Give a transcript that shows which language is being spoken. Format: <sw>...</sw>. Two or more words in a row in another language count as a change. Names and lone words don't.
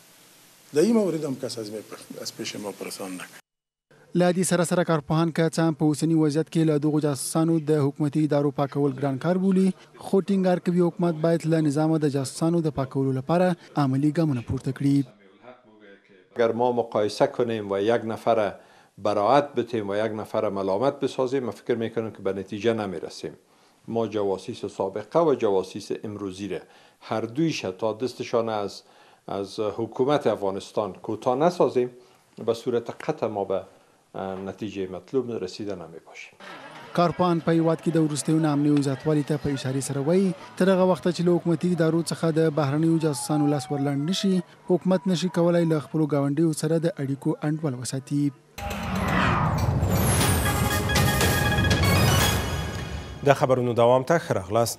<fa>در این مورد هم کس از پیش ما پرسان نکرد.</fa> <ps>له دې سره سره کارپوهان که څه هم په اوسني وضعیت کې له دغو جاسوسانو د حکومتي ادارو پاکول ګران کار بولي، خو ټینګار کوي حکومت باید له نظامه د جاسوسانو د پاکولو لپاره عملي ګامونه پورته کړي.</ps> <fa>اگر ما مقایسه کنیم و یک نفر براعت بتیم و یک نفر ملامت بسازیم، من فکر میکنم که به نتیجه نمیرسیم. ما جواسیس سابقه و جواسیس امروزی را هر دویش تا دستشان از حکومت افغانستان کوتاه نسازیم، به صورت قطع ما به نتیجه مطلوب رسیده نمی باشیم.</fa> <ps>کارپوهان په هیواد کې د وروستیو ناامنۍ او زیاتوالي ته په اشارې سره وایي تر هغه وخته چې له حکومتي ادارو څخه د بهرنیو جاسوسانو لاس ورلنډ نشي، حکومت نشي کولای له خپلو ګاونډیو سره د اړیکو انډول وساتي. د خبرونو دوام ته ښه راغلاست.</ps>